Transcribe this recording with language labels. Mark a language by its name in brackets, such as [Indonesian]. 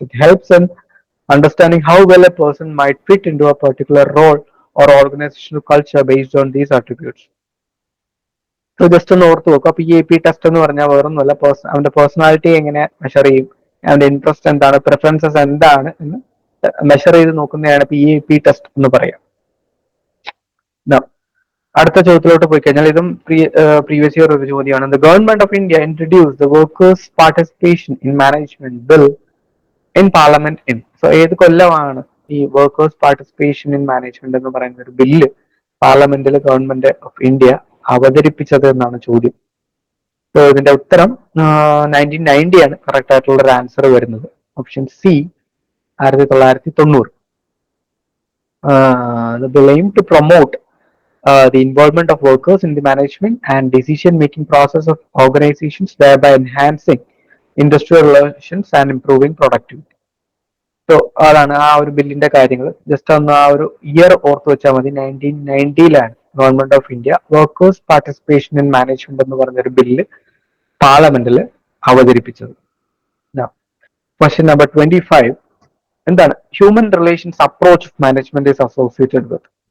[English] It helps in understanding how well a person might fit into a particular role or organizational culture based on these attributes. [Malayalam] So just ഒന്ന് ഓർത്ത് നോക്കും. അപ്പൊ ഈ AP test എന്ന് പറഞ്ഞാൽ വേറൊന്നുമല്ല, അവന്റെ പേഴ്സണാലിറ്റി എങ്ങനെ മെഷർ ചെയ്യും, അവന്റെ ഇൻട്രസ്റ്റ് എന്താണ്, പ്രിഫറൻസസ് എന്താണ് എന്ന് മെഷർ ചെയ്ത് നോക്കുന്നതാണ് ഇപ്പൊ ഈ AP ടെസ്റ്റ് എന്ന് പറയാം. അടുത്ത ചോദ്യത്തിലോട്ട് പോയി കഴിഞ്ഞാൽ ഇതും പ്രീവിയസ് ഇയർ ഒരു ചോദ്യമാണ്. [English] The government of India introduce the workers participation in management bill in parliament in. [Malayalam] So ഏത് കൊല്ലമാണ് ഈ വർക്കേഴ്സ് പാർട്ടിസിപ്പേഷൻ ഇൻ മാനേജ്മെന്റ് എന്ന് പറയുന്ന ഒരു ബില്ല് പാർലമെന്റിൽ ഗവൺമെന്റ് ഓഫ് ഇന്ത്യ അവതരിപ്പിച്ചത് എന്നാണ് ചോദ്യം. സോ ഇതിന്റെ ഉത്തരം 1990 ആണ് കറക്റ്റ് ആയിട്ടുള്ള ഒരു ആൻസർ വരുന്നത്. Option C 1990. [English] The bill aimed to promote the involvement of workers in the management and decision-making process of organizations, thereby enhancing industrial relations and improving productivity. [Malayalam] So അതാണ് ആ ഒരു ബില്ലിന്റെ കാര്യങ്ങൾ. ജസ്റ്റ് ഒന്ന് ആ ഒരു ഇയർ ഓർത്ത് വെച്ചാൽ മതി. 1990 government of India workers participation in management എന്ന് പറഞ്ഞൊരു ബില്ല് പാർലമെന്റിൽ അവതരിപ്പിച്ചത്. [English] Question number 25. എന്താണ് human relations approach of management is associated with?